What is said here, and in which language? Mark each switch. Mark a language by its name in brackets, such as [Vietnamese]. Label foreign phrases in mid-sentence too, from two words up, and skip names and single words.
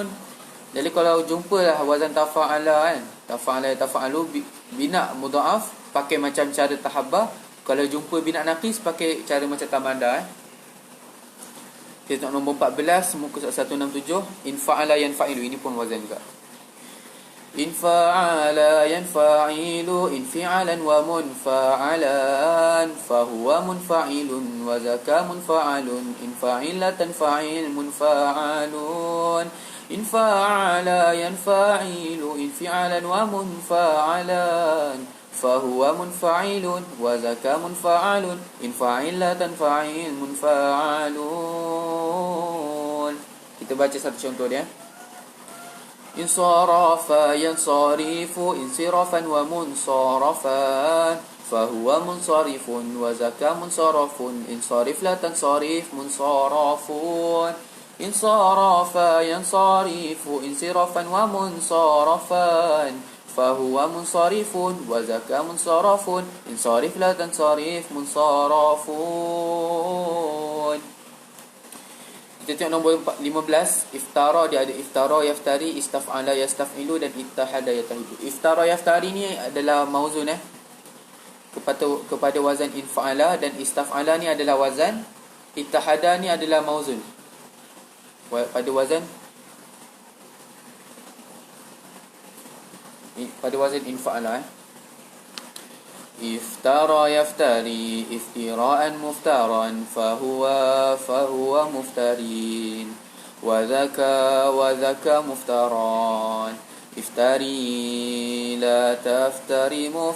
[Malay] Jadi kalau jumpalah [Arabic] وزن تفاعل [Malay] kan, [Arabic] تفاعل يتفاعل بناء مضاعف [Malay] pakai macam cara tahabba. Kalau jumpa [Arabic] بناء ناقص [Malay] pakai cara macam tamada Kita tengok nombor 14 muka 167 [Arabic] انفعل ينفعل. [Malay] Ini pun wazan juga. [Arabic] انفعل ينفعل انفعالا ومنفعلا فهو منفعل وذاك منفعل انفعلتن فاعل منفعل انفعل ينفعل انفعالا ومنفعلا فهو منفعل وذاك منفعل انفعلتن فاعل منفعل. [Malay] Kita baca satu contoh dia. [Arabic] انصرف ينصرف انصرافا ومنصرفا فهو منصرف وذاك منصرف انصرف لا تنصرف منصرف انصرف ينصرف انصرافا ومنصرفا فهو منصرف وذاك منصرف انصرف لا تنصرف منصرف. [Malay] Kita tengok nombor 15. [Arabic] Iftara, [Malay] dia ada [Arabic] افترى يفتري استفعل يستفعل dan اتحد يتحد. افترى يفتري [Malay] ni adalah mauzun kepada [Arabic] وزن انفعل, [Malay] dan istaf'ala ni adalah wazan, ittahada ni adalah mauzun pada [Arabic] وزن انفعل. افترى يفتري افتراء مفترى فهو مفتر وذاك مفترى افتر لا تفتر